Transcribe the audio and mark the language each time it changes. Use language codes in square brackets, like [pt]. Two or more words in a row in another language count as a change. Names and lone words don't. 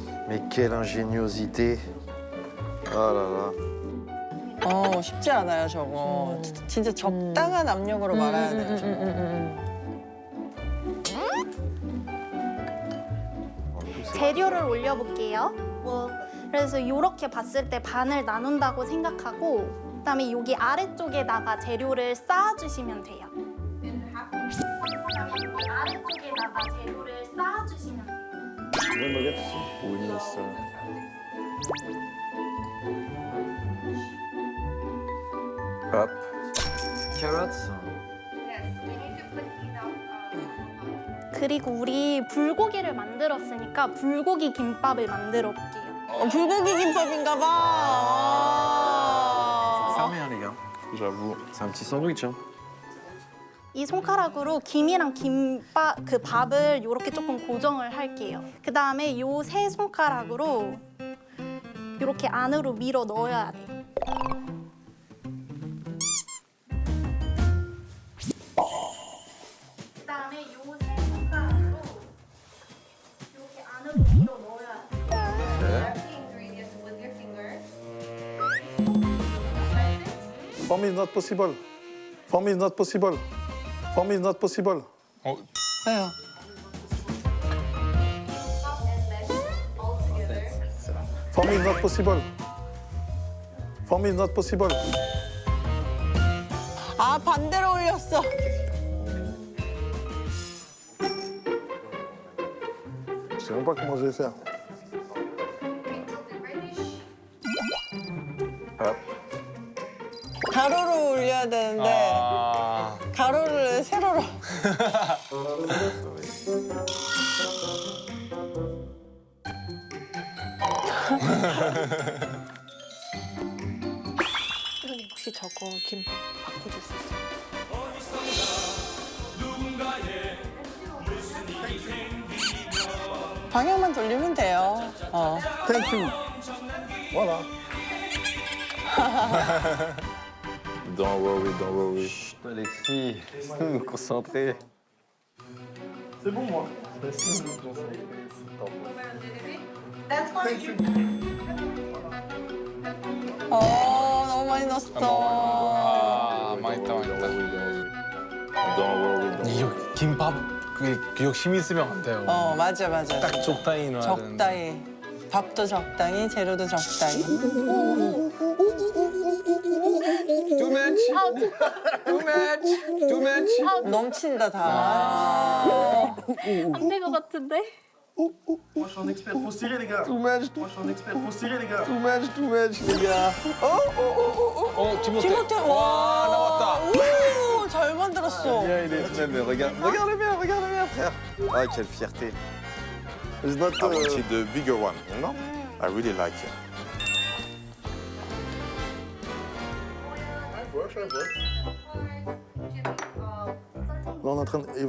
[fr] Mais quelle ingéniosité. Oh là là. [ko] 쉽지 않아요, 저거. 진짜 적당한 압력으로 말아야 돼요, 저거. 재료를 올려볼게요. 그래서 이렇게 봤을 때 반을 나눈다고 생각하고 그다음에 여기 아래쪽에다가 재료를 쌓아주시면 돼요. 여기 아래쪽에다가 재료를 쌓아주시면 돼요. [fr] Bonne baguette ici. Oui, ça. Hop. Carrots. [ko] 그리고 우리 불고기를 만들었으니까 불고기 김밥을 만들어 볼게요. 불고기 김밥인가 봐. [fr] Fermez, hein, les gars. J'avoue. C'est un petit sandwich, hein. [ko] 이 손가락으로 김이랑 김밥 그 밥을 이렇게 조금 고정을 할게요. 그 다음에 요 세 손가락으로 이렇게 안으로 밀어 넣어야 돼. 그 다음에 요 세 손가락으로 이렇게 안으로 밀어 넣어야 돼. [en] For me, it's not possible. For me, it's not possible. For me, it's not possible. [ko] 왜요? [en] For me, it's not possible. For me, it's not possible. [ko] 아, 반대로 올렸어. [fr] Je sais même pas comment je vais faire. Hop. [ko] 가로로 올려야 되는데 가로를 세로로. 선생님 혹시 저거 김밥 바꿔줄 수 있어요? 방향만 돌리면 돼요. [en] Thank you. Voilà. Don't worry. [fr] Chut, Alexis, laisse-nous nous concentrer. C'est bon, moi. Laisse-nous nous concentrer. Thank you. [ko] 너무 많이 넣었어. 아, 맛있다. [en] Don't worry. [ko] 이거 김밥 그게 욕심 있으면 안 돼요. 맞아. 딱 적당히 넣어야 되는데. 적당히. 밥도 적당히, 재료도 적당히. [en] Too much. Too much. [ko] 넘친다 다. 안 될 것 같은데? [fr] Moi, je suis un expert. Faut serrer, les gars. [en] Too much. [fr] Moi, je suis un expert. Faut serrer, les gars. [en] Too much, [fr] les gars. [ko] 티모테, 와, 나왔다. 오, 잘 만들었어. [fr] Bien, il est même. Regarde bien, frère. Ah, quelle fierté. [en] It's not, I wanted the bigger one, you know? I really like it. [fr] Là, on est en train de...